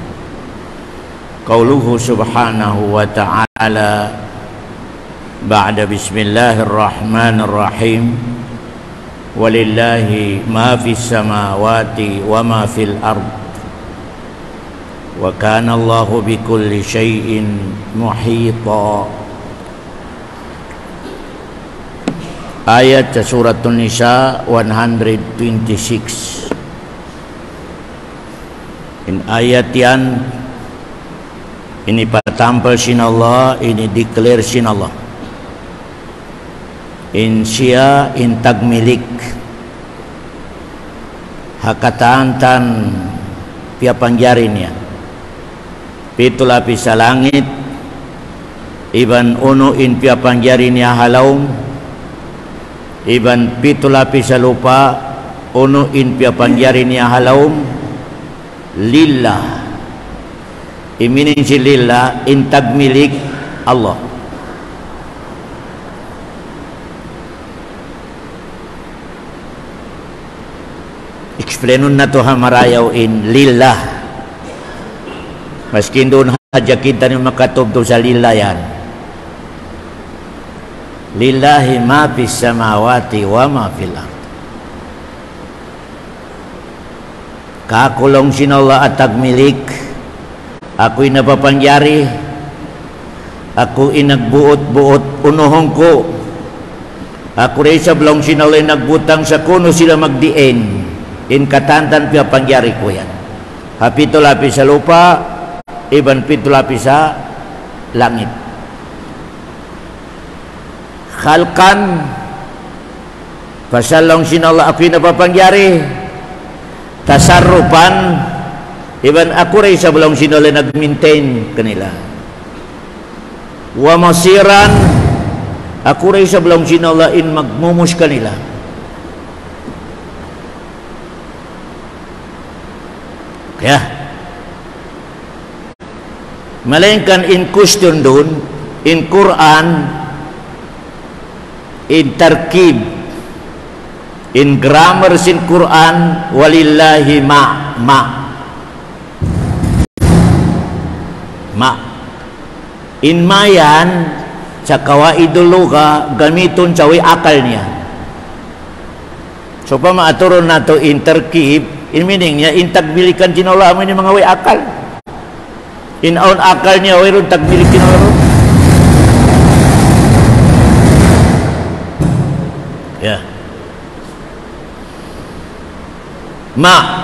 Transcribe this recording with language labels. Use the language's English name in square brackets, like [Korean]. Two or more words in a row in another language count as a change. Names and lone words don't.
[Arabic] قوله سبحانه وتعالى بعد بسم الله الرحمن الرحيم ولله ما في السماوات وما في الأرض وكان الله بكل شيء محيطا. [Tausug] Ayat Surah An-Nisa 126. In ayat yan ini patampal sin Allah, ini declare sin Allah. In siya in tagmilik hakataan tan pia pangjarin ya. Pitu lapis sa langit iban uno in pia pangjarin ya halaum, iban pitu lapis sa lupa uno in pia pangjarin ya halaum lillah. Iminin si lillah in tagmilik Allah. Explainon na to hamarayaw in lillah. Maskin doon haja kita ni makatub doon sa lillah yan. [Arabic] لله ما في السماوات وما في الأرض. [Tausug] Kakulong sin Allah at tagmilik. Ako'y napapangyari. Ako inagbuot-buot unuhong ko. Ako rin sa blong sin Allah nagbutang sa kuno sila magdiin. In katantan pia pangyari ko yan. Hapito lapis sa lupa, iban pito lapis sa langit. Khalkan pasalong sin Allah ako'y napapangyari. Tasarrupan iban ako rin sa belong sin Allah nag-maintain kanila. Wa masiran ako rin sa belong sin Allah in magmumus kanila. Ya, melainkan in question dun, in Quran, in tarkib, in grammar sin Quran, [Arabic] ولله ما. [Tausug] In mayan, sa [Arabic] قواعد اللغة, [Tausug] gamiton sa way akal niya. So pa maaturon nato in tarkib, in meaning niya, in tagbilikan sinala mo ni mga way akal. In aun akal niya, way ron tagbilikin mo ron. Yeah. Ma.